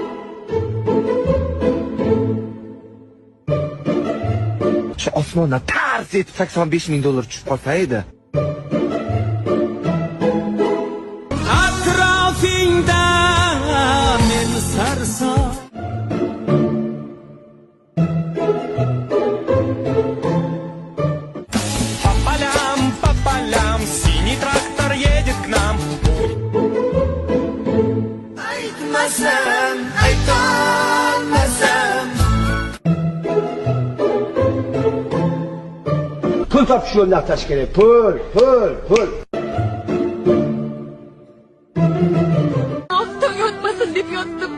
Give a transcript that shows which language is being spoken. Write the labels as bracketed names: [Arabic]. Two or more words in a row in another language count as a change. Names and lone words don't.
[Uzbek] Shu osmondan tars etib $85,000 tushib qolsa edi. Atrofingda men sarson. [Russian] По полям, синий трактор едет к нам. [Uzbek] Aytmasam, aytolmasam. Pul topish yo'lini atash kerak. Pul. Ostim yotmasin deb yotdim.